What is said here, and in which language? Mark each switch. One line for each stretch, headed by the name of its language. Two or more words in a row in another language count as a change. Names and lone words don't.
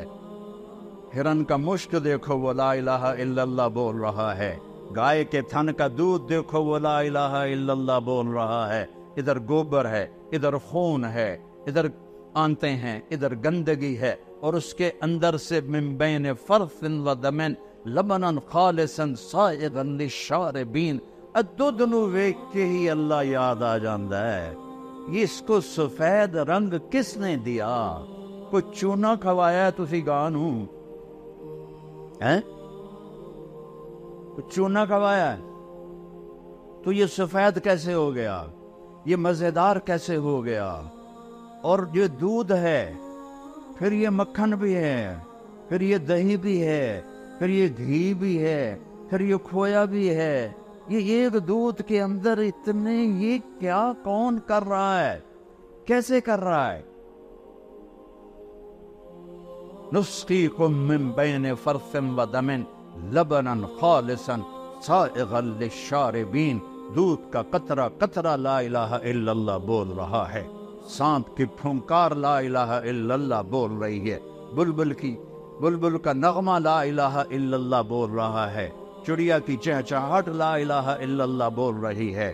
Urdu: ہرن کا مشک دیکھو، وہ
Arabic: لا الہ الا اللہ
Urdu: بول رہا ہے۔ گائے کے تھن کا دودھ دیکھو، وہ
Arabic: لا الہ الا اللہ
Urdu: بول رہا ہے۔ ادھر گوبر ہے، ادھر خون ہے، ادھر آنتے ہیں، ادھر گندگی ہے، اور اس کے اندر سے
Arabic: من بین فرث و دم لبنن خالصا سائغا للشاربین.
Punjabi: دودھ نو ویکھ کے ہی اللہ یاد آ جاندا ہے.
Urdu: اس کو سفید رنگ کس نے دیا؟
Punjabi: کوئی چونا کھوایا تسی گاہ نو؟
Urdu: چونا کھوایا ہے تو یہ سفید کیسے ہو گیا؟ یہ مزیدار کیسے ہو گیا؟ اور یہ دودھ ہے، پھر یہ مکھن بھی ہے، پھر یہ دہی بھی ہے، پھر یہ گھی بھی ہے، پھر یہ کھویا بھی ہے. یہ ایک دودھ کے اندر اتنے، یہ کیا کون کر رہا ہے؟ کیسے کر رہا ہے؟
Arabic: نسقیکم من بین فرث و دم لبنا خالصا سائغا للشاربین.
Urdu: دودھ کا قطرہ قطرہ
Arabic: لا الہ الا اللہ
Urdu: بول رہا ہے. سانپ کی پھنکار
Arabic: لا الہ الا اللہ
Urdu: بول رہی ہے. بلبل کا نغمہ
Arabic: لا الہ الا اللہ
Urdu: بول رہا ہے. چڑیا کی چہچہاہٹ
Arabic: لا الہ الا اللہ
Urdu: بول رہی ہے.